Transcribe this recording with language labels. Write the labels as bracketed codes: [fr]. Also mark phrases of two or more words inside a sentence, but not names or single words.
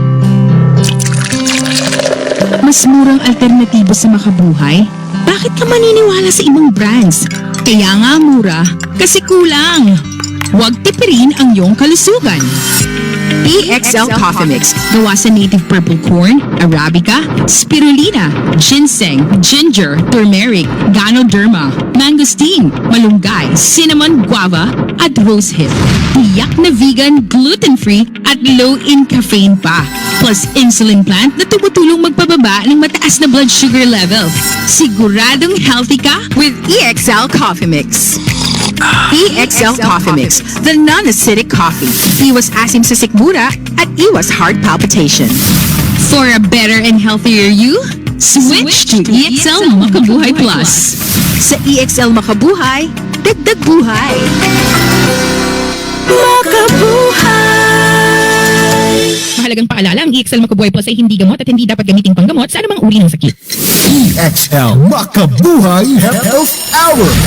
[tl] Mas murang alternatibo sa makabuhay? Bakit ka maniniwala sa ibang brands? Kaya nga mura, kasi kulang. Huwag tipirin ang iyong kalusugan. EXL Coffee Mix. Gawa sa native purple corn, arabica, spirulina, ginseng, ginger, turmeric, ganoderma, mangosteen, malunggay, cinnamon, guava, at rosehip. Tiyak na vegan, gluten-free, at [en] low in caffeine [tl] pa. Plus [en] insulin plant [tl] na tumutulong magpababa ng mataas na [en] blood sugar level. [tl] Siguradong healthy ka with EXL Coffee Mix. EXL Coffee Mix, [en] the non-acidic coffee. [tl] Iwas asim sa sikmura at iwas [en] heart palpitation. For a better and healthier you, switch to EXL Makabuhay Plus. [tl] Sa EXL Makabuhay, dagdag buhay. Mahalagang paalala, ang EXL Makabuhay Plus ay hindi gamot at hindi dapat gamiting panggamot sa anumang uri ng sakit. EXL Makabuhay Health Hour.